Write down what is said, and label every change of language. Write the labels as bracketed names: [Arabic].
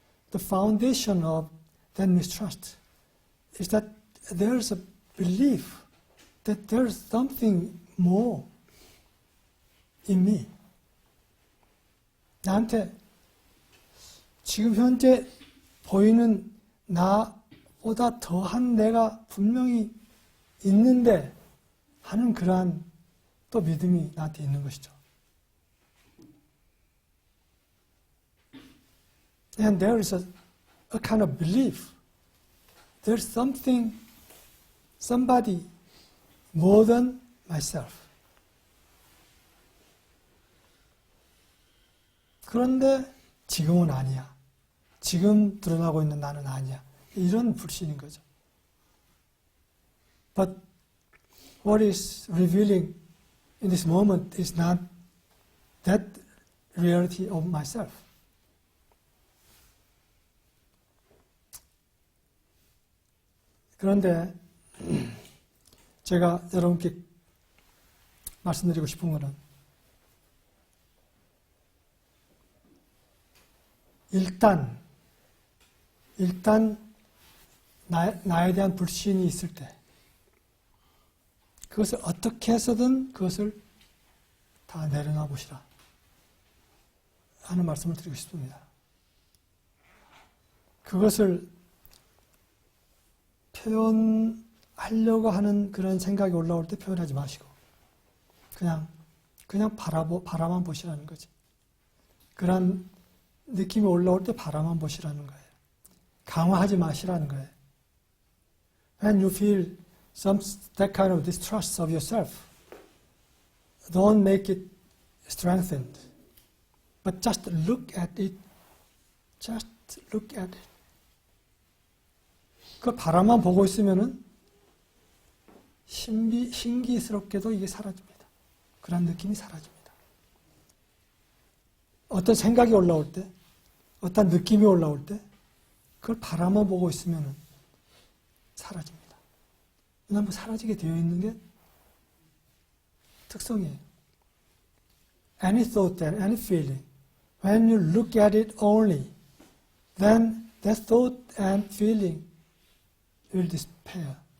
[English] The foundation of that mistrust is that there's a belief that there's something more in me. [Korean] 나한테 지금 현재 보이는 나보다 더한 내가 분명히 있는데 하는 그러한 또 믿음이 나한테 있는 것이죠. [English] And there is a kind of belief. There's somebody more than myself. [Korean] 그런데 지금은 아니야. 지금 드러나고 있는 나는 아니야. 이런 불신인 거죠. [English] But what is revealing in this moment is not that reality of myself. [Korean] 그런데 제가 여러분께 말씀드리고 싶은 것은 일단 나에 대한 불신이 있을 때 그것을 어떻게 해서든 그것을 다 내려놔 보시라 하는 말씀을 드리고 싶습니다. 그것을 표현하려고 하는 그런 생각이 올라올 때 표현하지 마시고 그냥 바라만 보시라는 거지. 그런 느낌이 올라올 때 바라만 보시라는 거예요. 강화하지 마시라는 거예요. [English] When you feel that kind of distrust of yourself, don't make it strengthened. But just look at it. Just look at it. [Korean] 그 바라만 보고 있으면은 신기스럽게도 이게 사라집니다. 그런 느낌이 사라집니다. 어떤 생각이 올라올 때, 어떤 느낌이 올라올 때, 그걸 바라만 보고 있으면은 사라집니다. 왜냐하면 사라지게 되어 있는 게 특성이에요. [English] Any thought and any feeling, when you look at it only, then that thought and feeling will disappear.